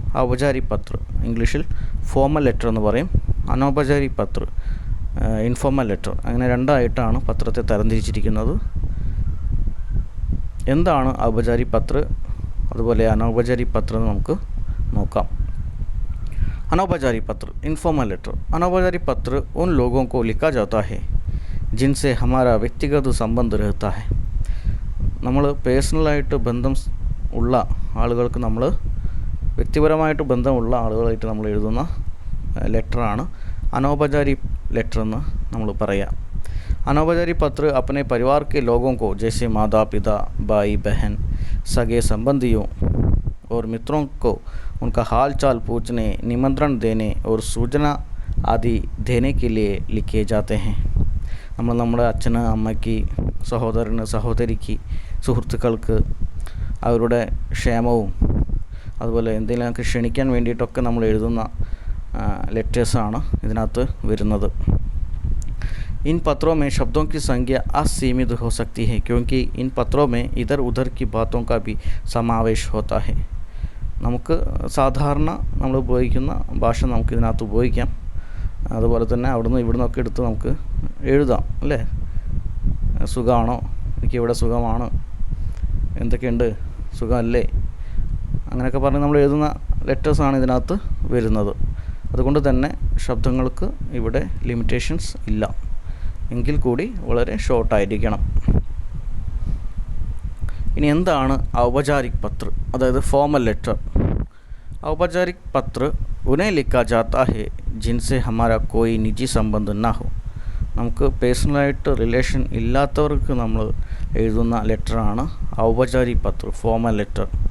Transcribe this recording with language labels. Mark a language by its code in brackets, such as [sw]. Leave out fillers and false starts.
[ml] ഔപചാരിക് പത്ര, ഇംഗ്ലീഷിൽ formal letter എന്ന് പറയും. അനൗപചാരിക് പത്ര, ഇൻഫോർമൽ ലെറ്റർ. അങ്ങനെ രണ്ടായിട്ടാണ് പത്രത്തെ തരംതിരിച്ചിരിക്കുന്നത്. എന്താണ് ഔപചാരിക് പത്ര, അതുപോലെ അനൗപചാരിക് പത്രം എന്ന് നമുക്ക് നോക്കാം. [hi] अनौपचारिक पत्र, इनफॉर्मल लेटर. अनौपचारिक पत्र उन लोगों को लिखा जाता है जिनसे हमारा व्यक्तिगत संबंध रहता है. [ml] നമ്മൾ പേഴ്സണലായിട്ട് ബന്ധം ഉള്ള ആളുകൾക്ക്, നമ്മൾ വ്യക്തിപരമായിട്ട് ബന്ധമുള്ള ആളുകളായിട്ട് നമ്മൾ എഴുതുന്ന ലെറ്ററാണ് अनौपचारिक ലെറ്റർ എന്ന് നമ്മൾ പറയാം. [hi] अनौपचारिक पत्र अपने परिवार के लोगों को, जैसे माता पिता, भाई बहन, सगे संबंधियों और मित्रों को उनका हाल चाल पूछने, निमंत्रण देने और सूचना आदि देने के लिए लिखे जाते हैं. [ml] നമ്മൾ നമ്മുടെ അച്ഛന്, അമ്മയ്ക്ക്, സഹോദരന്, സഹോദരിക്ക്, സുഹൃത്തുക്കൾക്ക് അവരുടെ ക്ഷേമവും അതുപോലെ എന്തെങ്കിലുമൊക്കെ ക്ഷണിക്കാൻ വേണ്ടിയിട്ടൊക്കെ നമ്മൾ എഴുതുന്ന ലെറ്റേഴ്സാണ് ഇതിനകത്ത് വരുന്നത്. [hi] इन पत्रों में शब्दों की संख्या असीमित हो सकती है क्योंकि इन पत्रों में इधर उधर की बातों का भी समावेश होता है. [ml] നമുക്ക് സാധാരണ നമ്മൾ ഉപയോഗിക്കുന്ന ഭാഷ നമുക്ക് ഇതിനകത്ത് ഉപയോഗിക്കാം. അതുപോലെ തന്നെ അവിടുന്ന് ഇവിടുന്നൊക്കെ എടുത്ത് നമുക്ക് എഴുതാം, അല്ലേ? സുഖമാണോ, എനിക്കിവിടെ സുഖമാണ്, എന്തൊക്കെയുണ്ട്, സുഖമല്ലേ, അങ്ങനെയൊക്കെ പറഞ്ഞ് നമ്മൾ എഴുതുന്ന ലെറ്റേഴ്സാണ് ഇതിനകത്ത് വരുന്നത്. അതുകൊണ്ട് തന്നെ ശബ്ദങ്ങൾക്ക് ഇവിടെ ലിമിറ്റേഷൻസ് ഇല്ല, എങ്കിൽ കൂടി വളരെ ഷോർട്ടായിരിക്കണം. ഇനി എന്താണ് ഔപചാരിക് പത്ര, അതായത് ഫോർമൽ ലെറ്റർ? [hi] औपचारिक पत्र उन्हें लिखा जाता है जिनसे हमारा कोई निजी संबंध ना हो. [ml] നമുക്ക് പേഴ്സണലായിട്ട് റിലേഷൻ ഇല്ലാത്തവർക്ക് നമ്മൾ എഴുതുന്ന ലെറ്ററാണ് ഔപചാരിക് പത്ര, ഫോമൽ ലെറ്റർ.